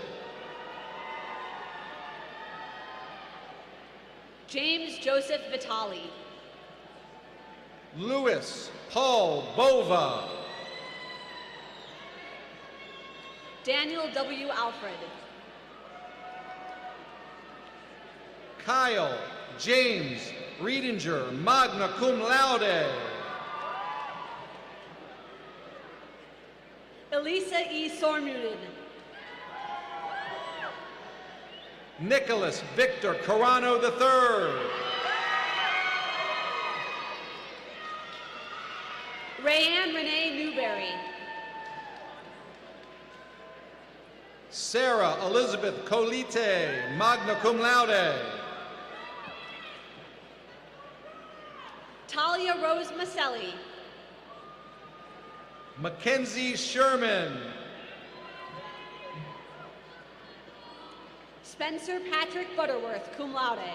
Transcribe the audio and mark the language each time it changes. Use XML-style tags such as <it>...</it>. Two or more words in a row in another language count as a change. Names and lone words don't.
<en>James Joseph Vitali. Louis Paul Bova. Daniel W. Alfred. Kyle James Riedinger,</en> <la>magna cum laude.</la> <en>Elisa E. Sormunen. Nicholas Victor Carano III. Rayanne Renee Newberry. Sarah Elizabeth Colite,</en> <la>magna cum laude.</la> <en>Talia Rose Maselli. Mackenzie Sherman. Spencer Patrick Butterworth,</en> <la>cum laude.</la>